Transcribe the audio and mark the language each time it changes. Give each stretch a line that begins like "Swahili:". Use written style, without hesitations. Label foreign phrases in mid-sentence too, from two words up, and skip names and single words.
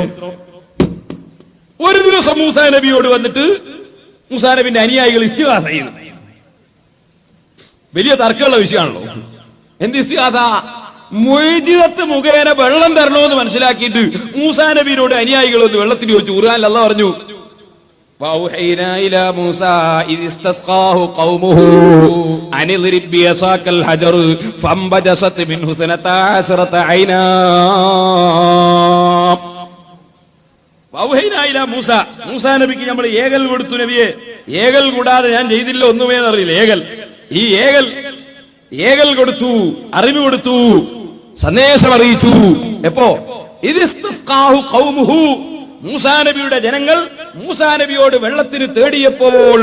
Malayalam: ഒരു ദിവസം മൂസാ നബിയോട് വന്നിട്ട് മൂസാ നബിന്റെ അനുയായികൾ ഇസ്തിഗാസ ചെയ്യുന്നു. വലിയ തർക്കമുള്ള വിഷയമാണല്ലോ. എന്ത് ഇസ്തിഗാസ? മൗജിദത്ത് മുഖേന വെള്ളം തരണമെന്ന് മനസ്സിലാക്കിയിട്ട് മൂസാ നബിയോട് അനുയായികൾ ഒന്ന് വെള്ളത്തിൽ ചോദിച്ചു. ഖുർആനിൽ അല്ലാഹു പറഞ്ഞു,
Arabic: وَأَوْحَيْنَا إِلَى مُوسَى إِذِ اسْتَسْقَاهُ قَوْمُهُ أَنِ اضْرِبْ بِعَصَاكَ الْحَجَرَ فَانبَجَسَتْ مِنْهُ 12 عَيْنًا. وَأَوْحَيْنَا إِلَى مُوسَى
Malayalam: മൂസാ നബിക്ക് നമ്മൾ ഏകൽ കൊടുത്തു. നബിയെ, ഏകൽ കൂടാതെ ഞാൻ ചെയ്തില്ല ഒന്നുമേ അറിയില്ല. ഈ ഏകൽ കൊടുത്തു, അറിവ് കൊടുത്തു, സന്ദേശം അറിയിച്ചു. എപ്പോ?
Arabic: إذ استسقاه قومه,
Malayalam: മൂസാ നബിയുടെ ജനങ്ങൾ മൂസാ നബിയോട് വെള്ളത്തിന് തേടിയപ്പോൾ.